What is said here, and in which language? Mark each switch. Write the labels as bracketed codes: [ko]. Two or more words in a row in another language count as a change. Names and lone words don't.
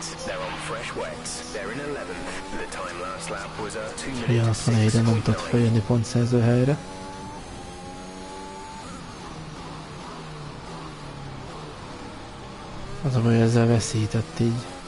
[en] They're on fresh wets. They're in 11th. The time last lap was a 2 minutes. [hu] 64-re nem tudott feljönni pontszerző helyre. Az a baj, ezzel veszített így.